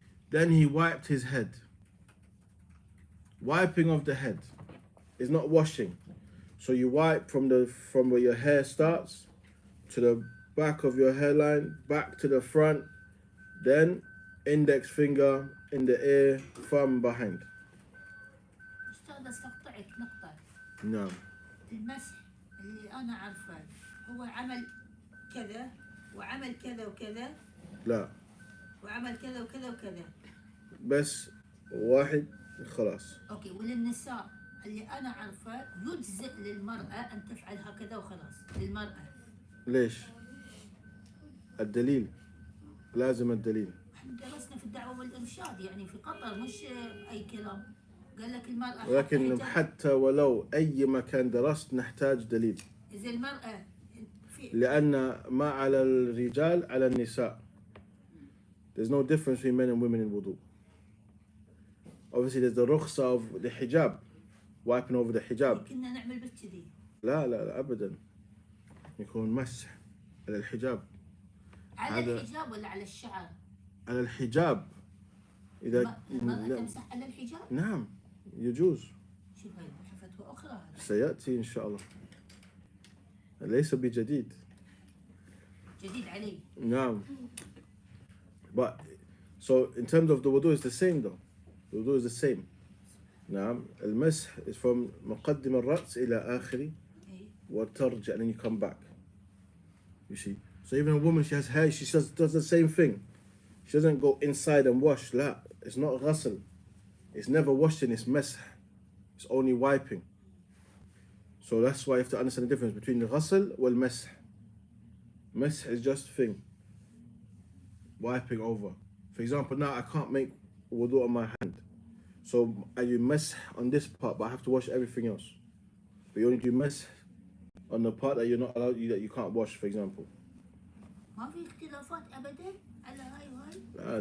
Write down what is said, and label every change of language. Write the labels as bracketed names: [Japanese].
[English] Then he wiped his head. Wiping of the head is not washing. So you wipe from where your hair starts to the back of your hairline, back to the front, then index finger in the ear, thumb behind. [Arabic] أستاذ استقطعك نقطة. نعم. المسح اللي أنا عارفه هو عمل كذا وعمل كذا وكذا. لا. وعمل كذا وكذا وكذا. بس واحد خلاص. أوكي. وللنساء اللي أنا عارفه يجزئ للمرأة أن تفعل هكذا وخلاص للمرأة. ليش؟ الدليل. لازم الدليل. احنا درسنا في الدعوة والإرشاد يعني في قطر مش أي كلام. قال لك المرأة ولكن حتى حتى ولو أي مكان درست نحتاج دليل، إذا المرأة في لأن ما على الرجال على النساء. [English] There's no difference between men and women in wudu. Obviously there's the rukhsa of the hijab, wiping over the hijab. [Arabic] كنا نعمل بس كذي. لا أبدا، يكون مسح على الحجاب. على الحجاب ولا على الشعر؟ على الحجاب. إذا المرأة تمسح على الحجاب؟ نعم يجوز. شوف هاي فتوى أخرى. سيأتي إن شاء الله، ليس بجديد. جديد علي. نعم. [English] But so in terms of the wudu, it's the same though. The wudu is the same. [Arabic] نعم. [English] المسح is from [Arabic] مقدم الرأس إلى آخره وترجع, [English] and then you come back. You see. So even a woman, she has hair, she does the same thing. She doesn't go inside and wash. لا, it's not ghusl. It's never washing, it's مسح. It's only wiping. So that's why you have to understand the difference between the ghusl wal masah. Masah is just a thing, wiping over. For example, now I can't make wudu on my hand, so I do masah on this part, but I have to wash everything else. But you only do masah on the part that you're not allowed, that you can't wash, for example. [Arabic] ما في اختلافات أبدا على هاي وهاي؟